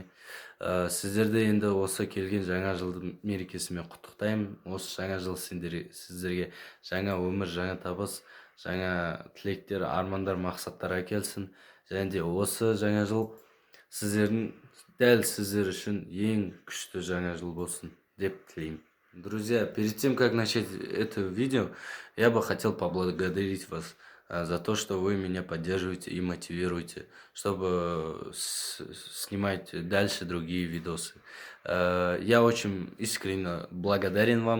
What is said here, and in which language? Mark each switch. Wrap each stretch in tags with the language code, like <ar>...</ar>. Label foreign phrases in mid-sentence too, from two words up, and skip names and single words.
<kk>Сіздерді енді осы келген жаңа жылдың мерекесімен құттықтаймын. Осы жаңа жыл сіздерге жаңа өмір, жаңа табыс, жаңа тілектер, армандар, мақсаттар әкелсін. Және де осы жаңа жыл сіздердің дәл сіздер үшін ең күшті жаңа жыл болсын деп тілеймін.</kk> <ru>Друзья, перед тем, как начать это видео, я бы хотел поблагодарить вас за то, что вы меня поддерживаете и мотивируете, чтобы снимать дальше другие видосы. Я очень искренне благодарен вам.</ru>